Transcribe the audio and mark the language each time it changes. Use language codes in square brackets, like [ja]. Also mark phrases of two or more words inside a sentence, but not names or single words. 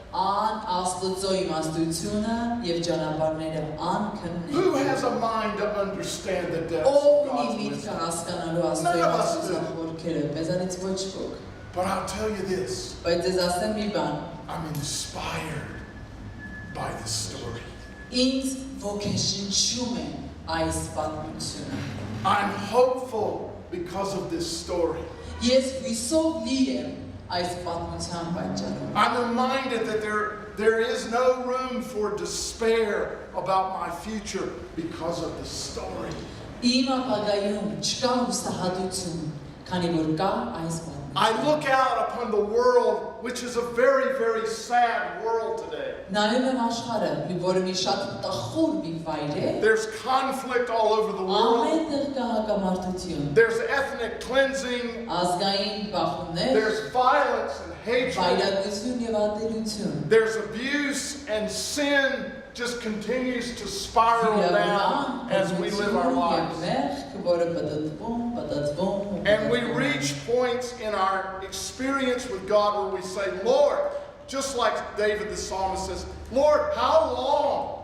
[en] Who has a mind to understand the depths of God's wisdom? None of us do. But I'll tell you this. I'm inspired by this story. [hy] Ինձ ոգեշնչում է այս պատմությունը։ [en] I'm hopeful because of this story. [hy] Ես հույսով լի եմ այս պատմության պատճառով։ [en] I'm reminded that there is no room for despair about my future because of the story. [hy] Իմ ապագայում չկա հուսահատություն, քանի որ կա այս պատմությունը։ [en] I look out upon the world, which is a very, very sad world today. [hy] Նայում եմ աշխարհը, որը մի շատ տխուր մի վայր է։ [en] There's conflict all over the world. [hy] Ամենտեղ կա հակամարտություն։ [en] There's ethnic cleansing. [hy] Ազգային բախումներ։ [en] There's violence and hatred. [hy] Վայրագություն եւ ատելություն։ [en] There's abuse, and sin just continues to spiral down as we live our lives. And we reach points in our experience with God where we say, Lord, just like David the psalmist says, Lord, how long?